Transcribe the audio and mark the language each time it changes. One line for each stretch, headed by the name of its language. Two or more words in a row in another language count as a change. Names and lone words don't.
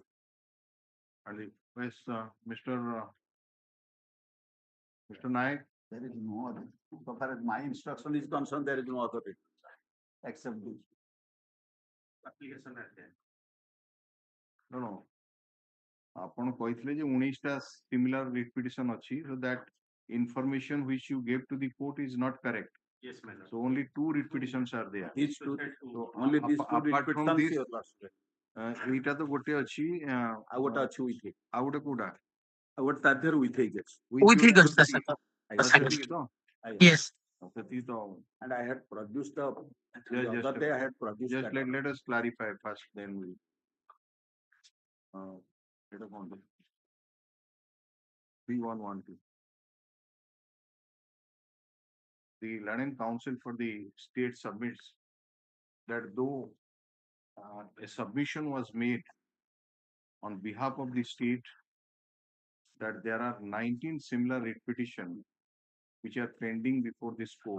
English: And it was Mr. Naik. There is no other. So far as my instruction is concerned, there is no other except this. Application right there. No.
Odia: ଆପଣ କହିଥିଲେ ଯେ 19ଟା
English: similar writ petition ଅଛି, so that information which you gave to the court is not correct. Yes, madam. So only 2 writ petitions are there. These two, So only these two writ apart from petitions this, your lordship.
Odia: ଏଇଟା ତ ଗୋଟେ ଅଛି, ଆଉ ଗୋଟେ ଅଛି
English: with it.
Odia: ଆଉ ଗୋଟେ କୋଉଟା? ଆଉ ଗୋଟେ ତା ଦେହରେ
English: with it
Odia: ଅଛି.
English: With it ଅଛି, sir.
Odia: ସେତିକି ତ?
English: Yes.
Odia: ସେତିକି ତ.
English: And I had produced the Just other day I had produced just that. let us clarify first, then we. Let us on 3112. The Learning Council for the state submits that though a submission was made on behalf of the state that there are 19 similar writ petitions which are pending before this court.